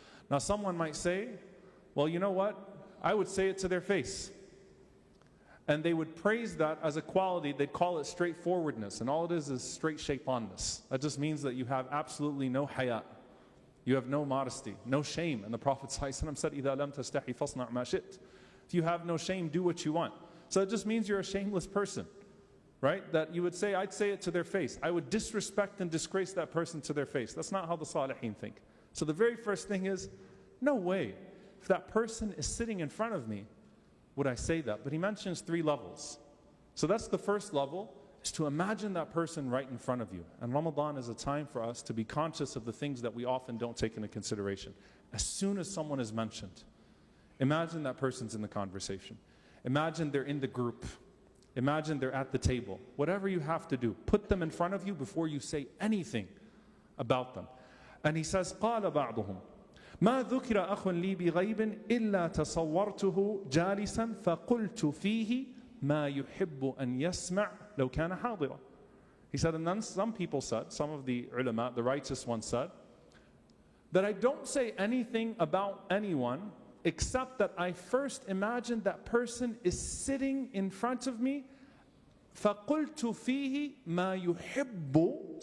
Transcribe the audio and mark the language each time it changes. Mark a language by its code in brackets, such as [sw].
[en] Now someone might say, well, you know what? I would say it to their face. And they would praise that as a quality. They'd call it straightforwardness. And all it is straight shaitanness. That just means that you have absolutely no haya. You have no modesty, no shame. And the Prophet ﷺ said, [ar] إِذَا لَمْ تَسْتَحِي فَاصْنَعْ مَا شِئْتَ. [en] If you have no shame, do what you want. So it just means you're a shameless person, right? That you would say, I'd say it to their face. I would disrespect and disgrace that person to their face. That's not how the Salihin think. So the very first thing is, no way. If that person is sitting in front of me, would I say that? But he mentions 3 levels. So that's the first level, is to imagine that person right in front of you. And Ramadan is a time for us to be conscious of the things that we often don't take into consideration. As soon as someone is mentioned, imagine that person's in the conversation. Imagine they're in the group. Imagine they're at the table. Whatever you have to do, put them in front of you before you say anything about them. And he says, [ar] قَالَ بَعْضُهُمْ ما ذكر أخ لي بغيب إلا تصورته جالسا فقلت فيه ما يحب أن يسمع لو كان حاضرا. [en] He said, and then some people said, some of the ulama, the righteous ones said, that I don't say anything about anyone except that I first imagine that person is sitting in front of me. [ar] فقلت فيه ما يحب.